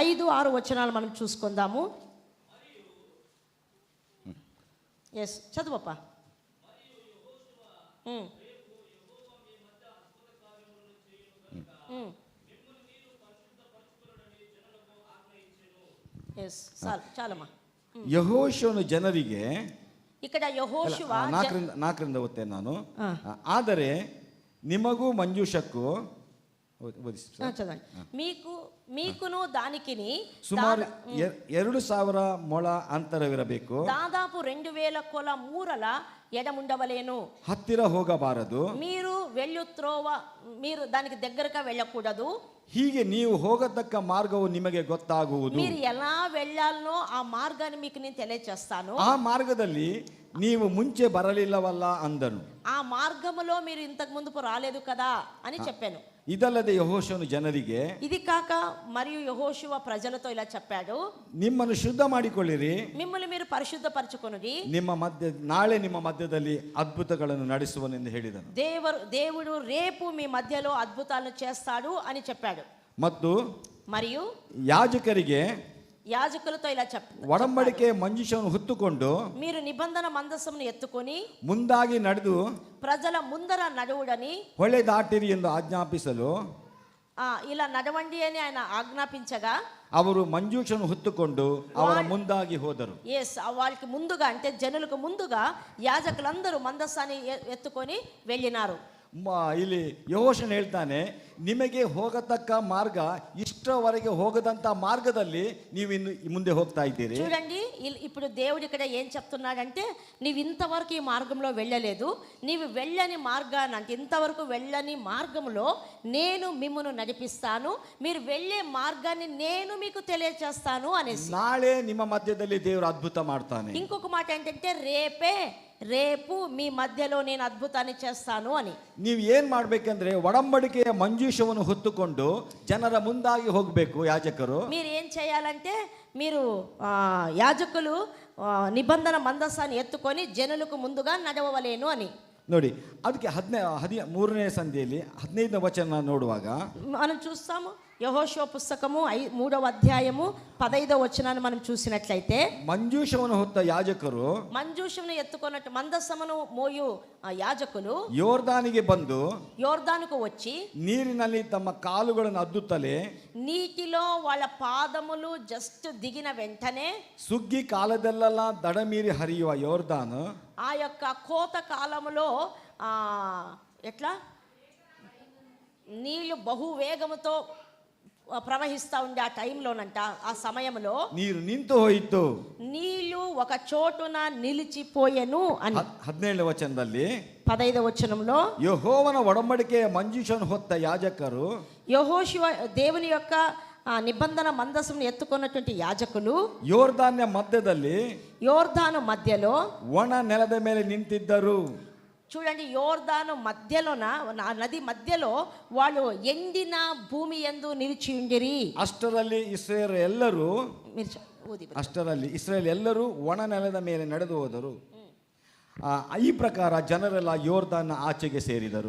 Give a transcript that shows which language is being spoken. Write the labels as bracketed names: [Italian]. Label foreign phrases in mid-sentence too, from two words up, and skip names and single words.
[Telugu] 5, 6 వచనాలు మనం చూసుకుందాము. ఎస్ చదువప్ప. ఎస్ చాలమ్మా. [Kannada] ಯೆಹೋಶುವನು ಜನರಿಗೆ, [Telugu] ఇక్కడ యెహోషువ [Kannada] 4ರಿಂದ ಓದ್ತೇನೆ ನಾನು. ಆದರೆ ನಿಮಗೂ ಮಂಜೂಷಕ್ಕೂ [Telugu] చదవండి. మీకును దానికిని [Kannada] ಸುಮಾರು 2,000 ಮೊಳ ಅಂತರವಿರಬೇಕು. [Telugu] దాదాపు 2,000 కొల మూరల ఎడముండవలేను. [Kannada] ಹತ್ತಿರ ಹೋಗಬಾರದು. [Telugu] మీరు మీరు దానికి దగ్గరగా వెళ్ళకూడదు. [Kannada] ಹೀಗೆ ನೀವು ಹೋಗತಕ್ಕ ಮಾರ್ಗವು ನಿಮಗೆ ಗೊತ್ತಾಗುವುದು. [Telugu] మీరు ఎలా వెళ్ళాలనో ఆ మార్గాన్ని మీకు నేను తెలియజేస్తాను. [Kannada] ಆ ಮಾರ್ಗದಲ್ಲಿ ನೀವು ಮುಂಚೆ ಬರಲಿಲ್ಲವಲ್ಲ ಅಂದನು. [Telugu] ఆ మార్గములో మీరు ఇంతకు ముందుకు రాలేదు కదా అని చెప్పాను. [Kannada] ಇದಲ್ಲದೆ ಯೆಹೋಶುವನು ಜನರಿಗೆ, [Telugu] ఇది కాక మరియు యెహోషువ ప్రజలతో ఇలా చెప్పాడు, [Kannada] ನಿಮ್ಮನ್ನು ಶುದ್ಧ ಮಾಡಿಕೊಳ್ಳಿರಿ, [Telugu] మిమ్మల్ని మీరు పరిశుద్ధపరచుకొనుడి, [Kannada] ನಾಳೆ ನಿಮ್ಮ ಮಧ್ಯದಲ್ಲಿ ಅದ್ಭುತಗಳನ್ನು ನಡೆಸುವನೆಂದು ಹೇಳಿದನು. [Telugu] దేవుడు రేపు మీ మధ్యలో అద్భుతాలను చేస్తాడు అని చెప్పాడు. [Kannada] ಮತ್ತು [Telugu] మరియు యాజకులతో ఇలా [Kannada] ಒಡಂಬಡಿಕೆ ಮಂಜೂಷವನ್ನು ಹೊತ್ತುಕೊಂಡು [Telugu] మీరు నిబంధన మందసమును ఎత్తుకొని [Kannada] ಮುಂದಾಗಿ ನಡೆದು [Telugu] ప్రజల ముందర నడువుడని, [Kannada] ಹೊಳೆ ದಾಟಿರಿ ಎಂದು ಆಜ್ಞಾಪಿಸಲು [Telugu] ఇలా నడవండి అని ఆయన ఆజ్ఞాపించగా [Kannada] ಅವರು ಮಂಜೂಷವನ್ನು ಹೊತ್ತುಕೊಂಡು ಅವರ ಮುಂದಾಗಿ ಹೋದರು. [Telugu] వాళ్ళకి ముందుగా అంటే జనులకు ముందుగా యాజకులందరూ మందసాన్ని ఎత్తుకొని వెళ్ళినారు. [Kannada] ಇಲ್ಲಿ ಯೆಹೋಶುವನು ಹೇಳ್ತಾನೆ, ನಿಮಗೆ ಹೋಗತಕ್ಕ ಮಾರ್ಗ ಇಷ್ಟರವರೆಗೆ ಹೋಗದಂತ ಮಾರ್ಗದಲ್ಲಿ ನೀವು ಇನ್ನು ಮುಂದೆ ಹೋಗ್ತಾ ಇದ್ದೀರಿ. [Telugu] చూడండి, ఇప్పుడు దేవుడు ఇక్కడ ఏం చెప్తున్నాడంటే, నీవు ఇంతవరకు ఈ మార్గంలో వెళ్ళలేదు, నీవు వెళ్ళని మార్గాన్ని అంటే ఇంతవరకు వెళ్ళని మార్గంలో నేను మిమ్మును నడిపిస్తాను, మీరు వెళ్ళే మార్గాన్ని నేను మీకు తెలియజేస్తాను అనేసి. [Kannada] ನಾಳೆ ನಿಮ್ಮ ಮಧ್ಯದಲ್ಲಿ ದೇವರು ಅದ್ಭುತ ಮಾಡ್ತಾನೆ. [Telugu] ఇంకొక మాట ఏంటంటే రేపు మీ మధ్యలో నేను అద్భుతాన్ని చేస్తాను అని. [Kannada] ನೀವು ಏನ್ ಮಾಡ್ಬೇಕಂದ್ರೆ ಒಡಂಬಡಿಕೆಯ ಮಂಜೂಷವನ್ನು ಹೊತ್ತುಕೊಂಡು ಜನರ ಮುಂದಾಗಿ ಹೋಗ್ಬೇಕು ಯಾಜಕರು. [Telugu] మీరు ఏం చేయాలంటే, మీరు యాజకులు నిబంధన మందసాన్ని ఎత్తుకొని జనులకు ముందుగా నడవవలేను అని. [Kannada] ನೋಡಿ, ಅದಕ್ಕೆ 13ನೇ ಸಂಧಿಯಲ್ಲಿ 15ನೇ ವಚನ ನೋಡುವಾಗ [Telugu] మనం చూస్తాము. యెహోషువ పుస్తకము 3వ అధ్యాయము 15వ వచనాన్ని మనం చూసినట్లయితే, [Kannada] ಮಂಜೂಷವನ್ನು ಹೊತ್ತ ಯಾಜಕರು, [Telugu] మంజూషమును ఎత్తుకున్నట్టు మందసమును మోయు యాజకులు [Kannada] ಯೋರ್ದಾನಿಗೆ ಬಂದು [Telugu] యోర్దానుకు వచ్చి [Kannada] ನೀರಿನಲ್ಲಿ ತಮ್ಮ ಕಾಲುಗಳನ್ನು ಅದ್ದುತ್ತಲೇ, [Telugu] నీటిలో వాళ్ళ పాదములు జస్ట్ దిగిన వెంటనే [Kannada] ಸುಗ್ಗಿ ಕಾಲದಲ್ಲೆಲ್ಲ ದಡ ಮೀರಿ ಹರಿಯುವ ಯೋರ್ದಾನ್, [Telugu] ఆ యొక్క కోత కాలములో ఎట్లా నీళ్లు బహు వేగముతో ప్రవహిస్తూ ఉండే ఆ టైంలోనంట, ఆ సమయంలో [Kannada] ನೀರು ನಿಂತು ಹೋಯಿತು, [Telugu] నీళ్లు ఒక చోటున నిలిచిపోయెను అని [Kannada] 17ನೇ ವಚನದಲ್ಲಿ [Telugu] 15వ వచనంలో, [Kannada] ಯೆಹೋವನ ಒಡಂಬಡಿಕೆಯ ಮಂಜೂಷವನ್ನು ಹೊತ್ತ ಯಾಜಕರು, [Telugu] యెహోషువ దేవుని యొక్క నిబంధన మందసమును ఎత్తుకున్నటువంటి యాజకులు [Kannada] ಯೋರ್ದಾನ್ಯ ಮಧ್ಯದಲ್ಲಿ [Telugu] యోర్దాను మధ్యలో [Kannada] ಒಣ ನೆಲದ ಮೇಲೆ ನಿಂತಿದ್ದರು. [Telugu] చూడండి, యోర్దాను మధ్యలోన నది మధ్యలో వాళ్ళు ఎండిన భూమి యందు నిలిచి ఉండిరి. [Kannada] ಅಷ್ಟರಲ್ಲಿ ಇಸ್ರಾಯೇಲ್ ಎಲ್ಲರೂ ಒಣ ನೆಲದ ಮೇಲೆ ನಡೆದು ಹೋದರು. ಈ ಪ್ರಕಾರ ಜನರೆಲ್ಲ ಯೋರ್ದಾನ್ ಆಚೆಗೆ ಸೇರಿದರು.